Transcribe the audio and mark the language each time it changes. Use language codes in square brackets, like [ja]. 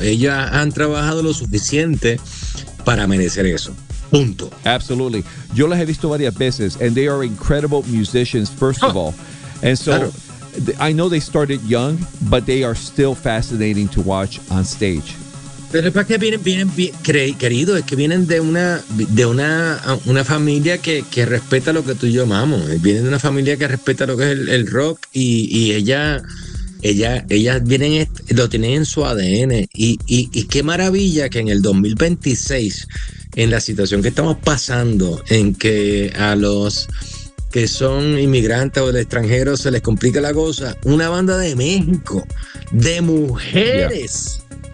[es] Ellas han trabajado lo suficiente para merecer eso. Punto. [en] Absolutely. [es] Yo las he visto varias veces, [en] and they are incredible musicians, first of all. And so, [es] claro. [en] I know they started young, but they are still fascinating to watch on stage. [es] Pero es para que vienen querido, es que vienen de una familia que respeta lo que tú y yo amamos. Vienen de una familia que respeta lo que es el rock y ellas vienen, lo tienen en su ADN. Y qué maravilla que en el 2026, en la situación que estamos pasando, en que a los que son inmigrantes o de extranjeros se les complica la cosa, una banda de México, de mujeres. Yeah.